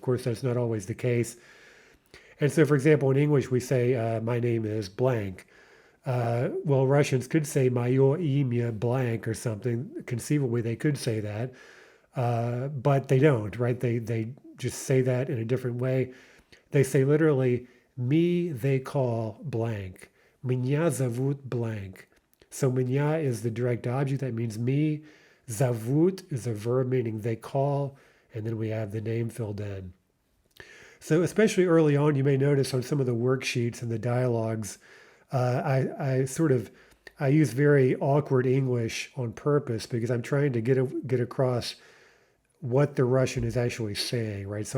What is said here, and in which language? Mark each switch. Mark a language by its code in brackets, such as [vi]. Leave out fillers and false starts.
[en] Of course, that's not always the case. And so, for example, in English, we say, my name is blank. Well, Russians could say, [ru] Moё имя [en] blank or something. Conceivably, they could say that. But they don't, right? They just say that in a different way. They say literally, me they call blank. [ru] Меня зовут blank. [en] So меня is the direct object. That means me. Зовут is a verb meaning they call. And then we have the name filled in. So especially early on, you may notice on some of the worksheets and the dialogues, I use very awkward English on purpose because I'm trying to get across what the Russian is actually saying, right?